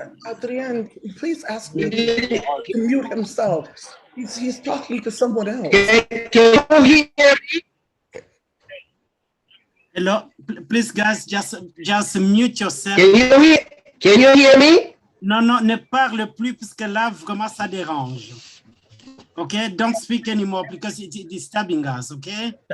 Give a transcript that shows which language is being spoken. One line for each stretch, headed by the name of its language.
English: Adrian, please ask him to mute himself. He's talking to someone else. Can you hear me? Hello, please guys, just mute yourself. Can you hear me?
French: Non, ne parle plus parce que là, vraiment, ça dérange.
English: Okay, don't speak anymore because it's disturbing us, okay?